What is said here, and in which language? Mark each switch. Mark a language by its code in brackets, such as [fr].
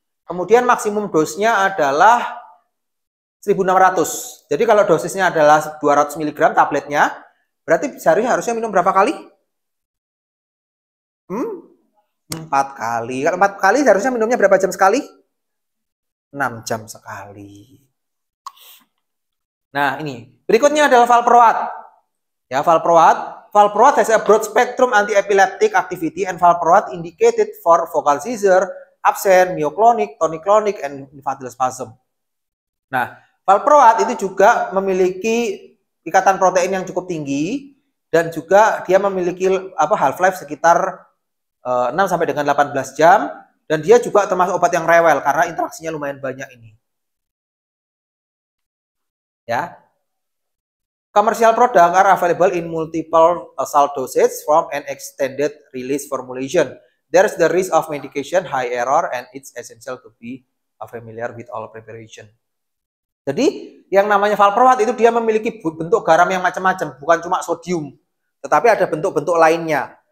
[id] Kemudian maksimum dosnya adalah 1600. Jadi kalau dosisnya adalah 200 mg tabletnya, berarti sehari harusnya minum berapa kali? 4 kali. Kalau 4 kali harusnya minumnya berapa jam sekali? 6 jam sekali. Nah, ini. Berikutnya adalah valproat. Ya, valproat. [en] Valproat has a broad spectrum anti-epileptic activity and valproat indicated for focal seizure, absence, myoclonic, tonic-clonic, and infantile spasm. [id] Nah, valproat itu juga memiliki ikatan protein yang cukup tinggi dan juga dia memiliki half-life sekitar 6 sampai dengan 18 jam dan dia juga termasuk obat yang rewel karena interaksinya lumayan banyak ini. Ya. [en] Commercial product are available in multiple salt dosage from an extended release formulation. There is the risk of medication high error and it's essential to be familiar with all preparation. [id] Jadi yang namanya valproat itu dia memiliki bentuk garam yang macam-macam, bukan cuma sodium, tetapi ada bentuk-bentuk lainnya.